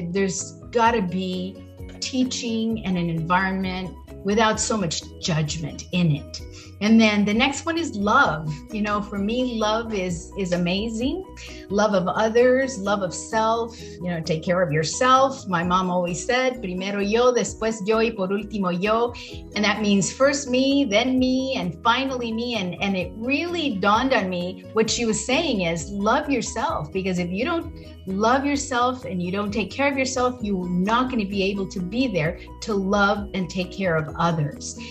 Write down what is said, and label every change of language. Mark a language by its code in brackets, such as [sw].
[en] There's got to be teaching and an environment without so much judgment in it. And then the next one is love. For me, love is amazing. Love of others, love of self, take care of yourself. My mom always said, [es] primero yo, después yo, y por último yo. [en] And that means first me, then me, and finally me. And it really dawned on me, what she was saying is love yourself, because if you don't love yourself and you don't take care of yourself, you're not going to be able to be there to love and take care of others.